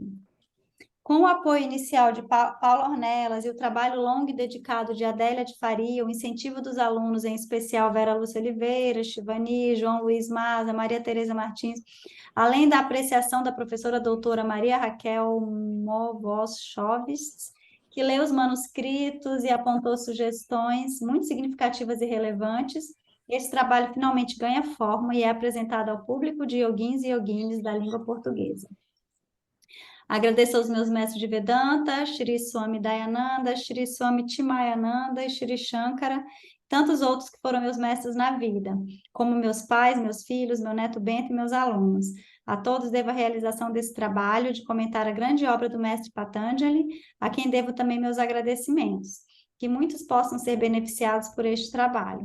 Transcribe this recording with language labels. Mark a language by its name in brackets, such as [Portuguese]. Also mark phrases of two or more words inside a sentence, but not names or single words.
[Portuguese] Com o apoio inicial de Paulo Ornelas e o trabalho longo e dedicado de Adélia de Faria, o incentivo dos alunos, em especial Vera Lúcia Oliveira, Shivani, João Luiz Maza, Maria Tereza Martins, além da apreciação da professora doutora Maria Raquel Movos-Choves, que leu os manuscritos e apontou sugestões muito significativas e relevantes, esse trabalho finalmente ganha forma e é apresentado ao público de yoguins e yoginis da língua portuguesa. Agradeço aos meus mestres de Vedanta, Shri Swami Dayananda, Shri Swami Chimayananda e Shri Shankara, tantos outros que foram meus mestres na vida, como meus pais, meus filhos, meu neto Bento e meus alunos. A todos devo a realização desse trabalho de comentar a grande obra do mestre Patanjali, a quem devo também meus agradecimentos. Que muitos possam ser beneficiados por este trabalho.